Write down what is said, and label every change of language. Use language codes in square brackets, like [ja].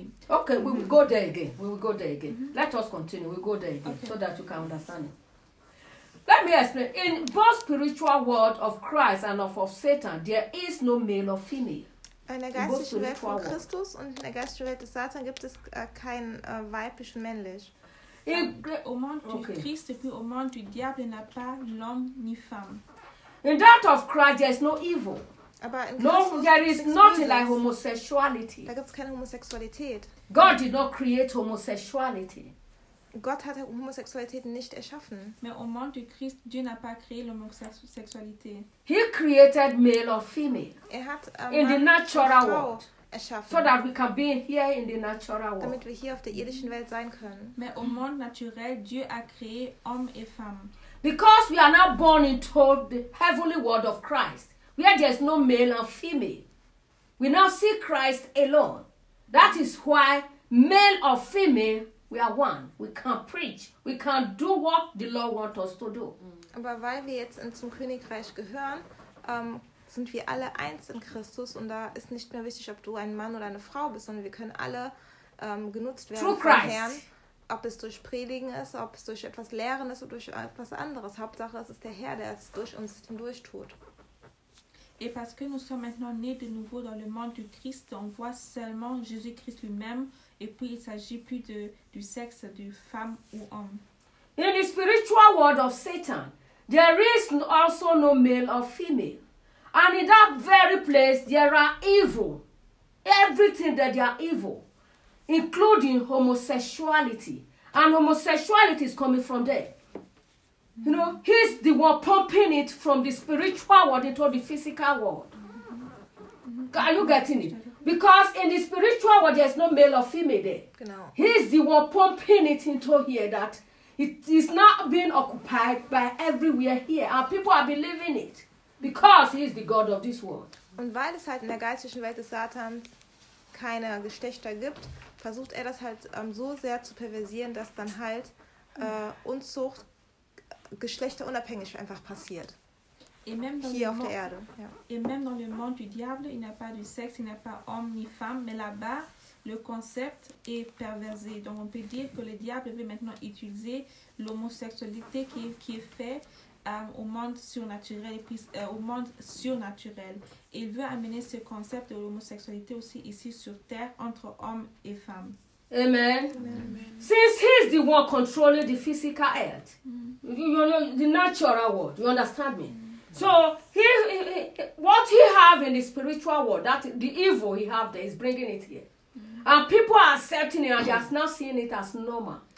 [en] Okay, we will go there again. Mm-hmm. Let us continue. We'll go there again okay. So that you can understand it. Let me explain. In both spiritual world of Christ and of Satan, there is no male or female. [de] In der geistlichen Welt von Christus und in der geistlichen Welt des Satan gibt es kein weiblich und männlich. [fr] Au monde du Christ et puis au monde du diable n'a pas l'homme ni femme. [en] In that of Christ, there is no evil. [de] Aber [en] no, there is nothing like homosexuality. [de] Da gibt's keine Homosexualität. [en] God did not create homosexuality. [de] Gott hat Homosexualität nicht erschaffen. [fr] Mais au monde du Christ, Dieu n'a pas créé l'homosexualité. [en] He created male or female. [de] Er hat [en] in the natural world [de] erschaffen. [en] So that we can be here in the natural world. [de] Damit wir hier auf der irdischen Welt sein können. [fr] Mais au monde naturel, Dieu a créé homme et femme. [en] Because we are now born into the heavenly world of Christ. Where there is no male and female. We now see Christ alone. That is why male or female, we are one. We can preach. We can do what the Lord wants us to do. [de] Aber weil wir jetzt zum Königreich gehören, sind wir alle eins in Christus. Und da ist nicht mehr wichtig, ob du ein Mann oder eine Frau bist, sondern wir können alle genutzt werden vom Herrn. Ob es durch Predigen ist, ob es durch etwas Lehren ist oder durch etwas anderes. Hauptsache, es ist der Herr, der es durch uns hindurch tut. [fr] Et parce que nous sommes maintenant nés de nouveau dans le monde du Christ, on voit seulement Jésus-Christ lui-même, et puis il s'agit plus de du sexe de femme ou homme. [en] In the spiritual world of Satan, there is also no male or female. And in that very place, there are evil. Everything that they are evil, including homosexuality. And homosexuality is coming from there. You know, he's the one pumping it from the spiritual world into the physical world. Are you getting it? Because in the spiritual world, there's no male or female there. He's the one pumping it into here that it is not being occupied by everywhere here. And people are believing it because he is the God of this world. [de] Und weil es halt in der geistlichen Welt des Satans keine Geschlechter gibt, versucht das halt so sehr zu perversieren, dass dann halt Unzucht, geschlechterunabhängig einfach passiert. Hier auf der Erde. [fr] Et même dans le monde du diable, il n'y a pas de sexe, il n'y a pas homme ni femme, mais là-bas, le concept est perversé. Donc on peut dire que le diable veut maintenant utiliser l'homosexualité qui est faite au monde surnaturel, et puis au monde surnaturel. Il veut amener ce concept de l'homosexualité aussi ici sur Terre, entre hommes et femmes. [en] Amen. Amen. Amen. Since he's the one controlling the physical earth, you know, the natural world, you understand me? So what he have in the spiritual world, that the evil he have there, is bringing it here. And people are accepting it and they are not seeing it as normal.